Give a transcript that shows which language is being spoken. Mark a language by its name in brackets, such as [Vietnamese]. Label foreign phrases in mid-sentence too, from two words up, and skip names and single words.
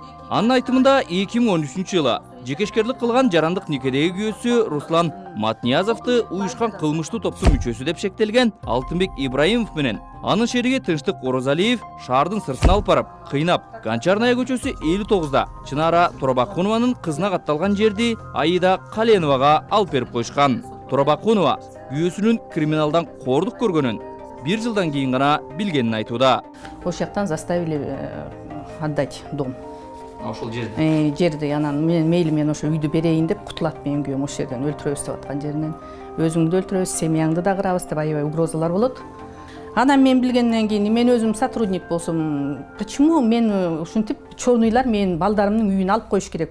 [Kyrgyz] Анын айтымында 2013-жылы жекешкерлик кылган жарандык никедеги күйөөсү Руслан Матниязовду уюшкан кылмыштуу топтун мүчөсү деп шектелген Алтынбек Ибраимов менен анын шериги Тынчтык Орозалиев шаардын сыртына алып барып, кыйнап, Гончарная көчөсү 59-да Чынара Турабакунованын кызына катталган жерди Аида Каленовага алып берип койушкан. Турабакунова күйөөсүнүн криминалдан кордук көргөнүн 1 жылдан кийин гана билгенин айтууда. Ошол жактан [Russian] заставили отдать дом. [Kyrgyz] Ошол жерди. Жерди анан мейли мен ошо үйдү берейин деп кутулат менин күйөөм ошол жерден өлтүрөбүз деп аткан жеринен. Өзүңдү өлтүрөбүз, семьяңды да кырабыз деп аябай угрозалар болот. Анан мен билгенден кийин мен өзүм сотрудник болсом, почему мен ушинтип чорныйлар менин балдарымдын үйүн алып коюш керек?